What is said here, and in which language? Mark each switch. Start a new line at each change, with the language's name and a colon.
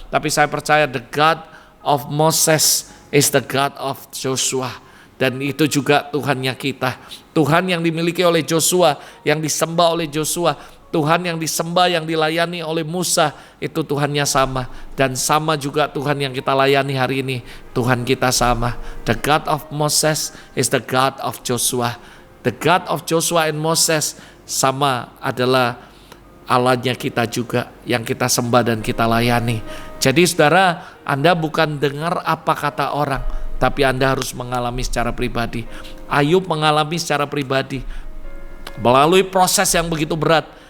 Indonesian: Tapi saya percaya
English: the God of Moses is the God of Joshua.
Indonesian: Dan itu juga Tuhannya kita. Tuhan yang dimiliki oleh Joshua, yang disembah oleh Joshua, Tuhan yang disembah, yang dilayani oleh Musa, itu Tuhannya sama. Dan sama juga Tuhan yang kita layani hari ini, Tuhan kita sama.
English: The God of Moses is the God of Joshua. The God of Joshua and Moses
Indonesian: sama adalah Allahnya kita juga, yang kita sembah dan kita layani. Jadi saudara, Anda bukan dengar apa kata orang, tapi Anda harus mengalami secara pribadi. Ayub mengalami secara pribadi melalui proses yang begitu berat.